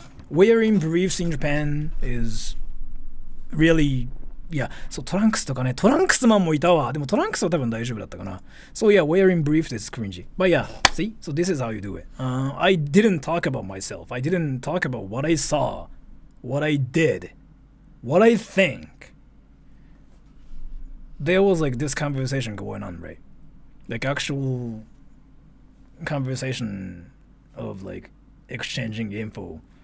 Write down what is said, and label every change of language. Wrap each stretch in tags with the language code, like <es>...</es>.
<en>Wearing briefs in Japan is really, yeah.</en> <ja>So トランクスとかね、トランクスマンもいたわ。でもトランクスは多分大丈夫だったかな。</ja> <en>So yeah, wearing briefs is cringy. But yeah, see? So this is how you do it. I didn't talk about myself. I didn't talk about what I saw, what I did, what I think. There was like this conversation going on, right? Like actual conversation of like exchanging info.</en>